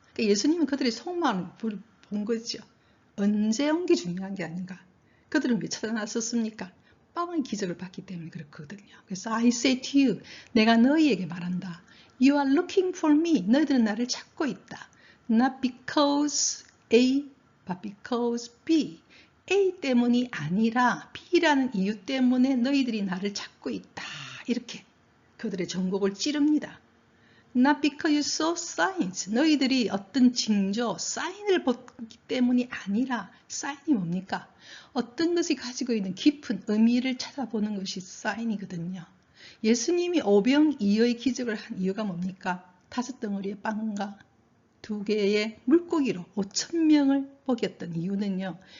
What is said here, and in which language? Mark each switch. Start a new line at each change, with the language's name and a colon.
Korean: 그러니까 예수님은 그들의 속마음을 본 거죠. 언제 온 게 중요한 게 아닌가. 그들은 왜 찾아났었습니까? 빵의 기적을 봤기 때문에 그렇거든요.
English: 그래서 I say to you,
Korean: 내가 너희에게 말한다.
English: You are looking for me.
Korean: 너희들은 나를 찾고 있다.
English: Not because A, but because B.
Korean: A 때문이 아니라 B라는 이유 때문에 너희들이 나를 찾고 있다. 이렇게 그들의 전곡을 찌릅니다.
English: Not because you saw signs.
Korean: 너희들이 어떤 징조, 사인을 보기 때문이 아니라 사인이 뭡니까? 어떤 것이 가지고 있는 깊은 의미를 찾아보는 것이 사인이거든요. 예수님이 오병이어의 기적을 한 이유가 뭡니까? 5덩어리의 빵과 2개의 물고기로 5,000명을 먹였던 이유는요.